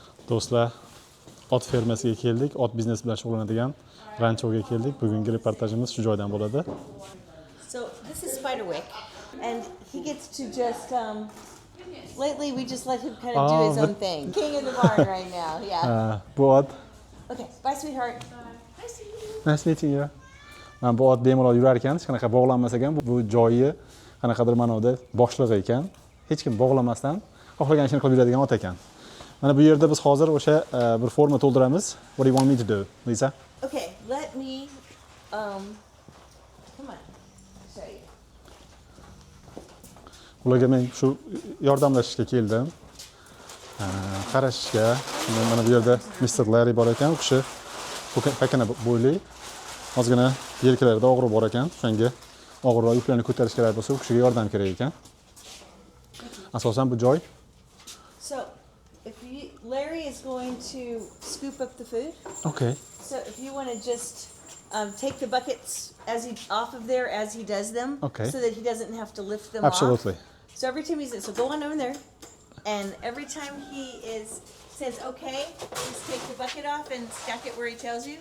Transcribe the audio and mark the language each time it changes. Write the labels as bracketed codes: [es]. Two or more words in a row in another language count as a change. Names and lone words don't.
[uz] Do'stlar, ot fermasiga keldik, ot biznesi bilan shug'ullanadigan ranchoga keldik. Bugungi reportajimiz shu joydan bo'ladi. [en] So this is Spiderwick, and he gets to just lately we just let him kind of do his own thing. King of the barn right now, yeah. [uz] Bu ot. [en] Okay, bye sweetheart. Nice meeting you. [uz] Men bu ot bemalol yurar ekan, hech qanaqa bog'lanmas ekan. Bu joyi qanaqadir ma'noda boshlig'i ekan. Hech kim bog'lamasdan xohlagan ishini qilib yuradigan ot ekan. Mana bu yerda biz hozir o'sha bir forma to'ldiramiz. [en] What do you want me to do, Lisa? Okay, let me come on. Show you. [uz] Ularga men shu yordamlashishga keldim. Qarashishga. Mana bu yerda Mr. Larry bor ekan, u kishi pakana bo'yli. Ozgina yelkalarida og'riq bor ekan, shunga og'irroq yuklarni ko'tarish kerak bo'lsa, u kishiga yordam kerak ekan. Asosan bu joy. [en] So, Larry is going to scoop up the food. Okay. So if you want to just take the buckets off of there as he does them, Okay. so that he doesn't have to lift them Absolutely. off. So every time so go on over there, and every time he says okay, just take the bucket off and stack it where he tells you.